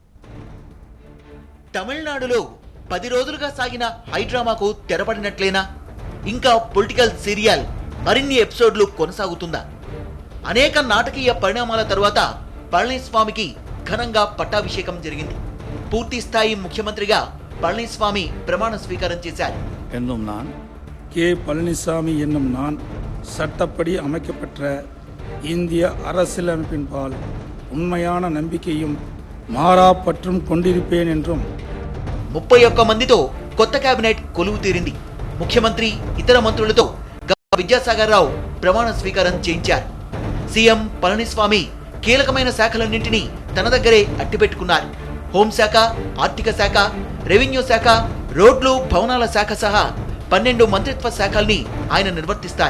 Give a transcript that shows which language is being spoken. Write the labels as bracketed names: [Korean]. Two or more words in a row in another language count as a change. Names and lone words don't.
[Telugu] తమిళనాడులో 10 రోజులుగా సాగిన హైడ్రామాకు తెరపడినట్లేనా? ఇంకా [English] political serial [Telugu] మరిన్ని ఎపిసోడ్లు కొనసాగుతుందా? అనేక నాటకీయ పరిణామాల తరువాత పళనిస్వామికి ఘనంగా పట్టాభిషేకం జరిగింది. పూర్తి స్థాయి ముఖ్యమంత్రిగా పళనిస్వామి ప్రమాణ స్వీకారం చేశారు. [Tamil] என்னும் நான் கே பழனிசாமி என்னும் நான் சட்டப்படி அமைக்கப்பட்ட இந்திய அரசியலமைப்பின்பால் உண்மையான நம்பிக்கையும் மாறாப்பற்றும் கொண்டிருப்பேன் என்றும் [Telugu] 31 మందితో కొత్త కేబినెట్ కొలువు తీరింది. ముఖ్యమంత్రి ఇతర మంత్రులతో విద్యాసాగర్ రావు ప్రమాణ స్వీకారం చేయించారు. సీఎం పళనిస్వామి కీలకమైన శాఖలన్నింటినీ తన దగ్గరే అట్టిపెట్టుకున్నారు. హోంశాఖ, ఆర్థిక శాఖ, రెవెన్యూ శాఖ, రోడ్లు, భవనాల శాఖ సహా 12 మంత్రిత్వ శాఖల్ని ఆయన నిర్వర్తిస్తారు.